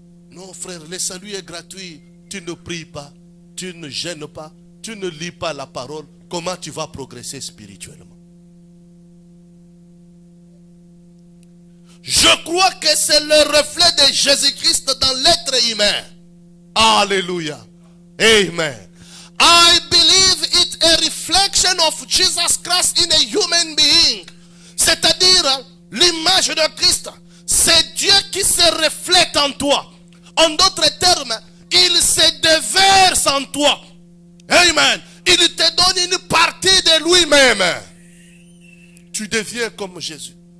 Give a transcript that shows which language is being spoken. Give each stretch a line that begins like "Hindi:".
French: Non frère, le salut est gratuit. Tu ne pries pas, tu ne gênes pas, tu ne lis pas la parole. Comment tu vas progresser spirituellement? Je crois que c'est le reflet de Jésus-Christ dans l'être humain. Alléluia. Amen.
English: I believe it's a reflection of Jesus Christ in a human being.
French: C'est-à-dire l'image de Christ. C'est Dieu qui se reflète en toi. En d'autres termes, il se déverse en toi. Amen. Il te donne une partie de lui-même. Tu deviens comme Jésus.